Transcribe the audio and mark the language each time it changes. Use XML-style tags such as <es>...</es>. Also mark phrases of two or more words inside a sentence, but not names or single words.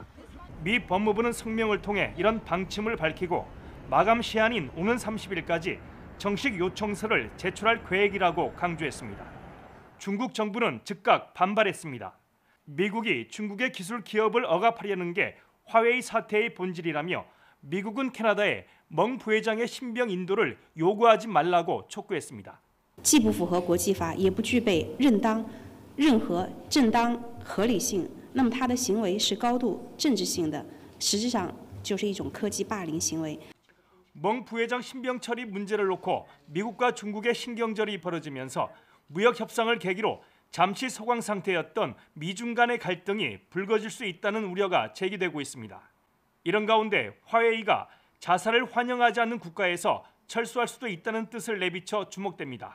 <ko>미 법무부는 성명을 통해 이런 방침을 밝히고 마감 시한인 오는 30일까지 정식 요청서를 제출할 계획이라고 강조했습니다. 중국 정부는 즉각 반발했습니다. 미국이 중국의 기술 기업을 억압하려는 게 화웨이 사태의 본질이라며 미국은 캐나다에 멍 부회장의 신병 인도를 요구하지 말라고 촉구했습니다.</ko> <zh>既不符合国际法，也不具备任何正当合理性，那么他的行为是高度政治性的，实质上就是一种科技霸凌行为。</zh> <ko>멍 부회장 신병 처리 문제를 놓고 미국과 중국의 신경절이 벌어지면서 무역 협상을 계기로 잠시 소강 상태였던 미중 간의 갈등이 불거질 수 있다는 우려가 제기되고 있습니다. 이런 가운데 화웨이가 자살을 환영하지 않는 국가에서 철수할 수도 있다는 뜻을 내비쳐 주목됩니다.</ko>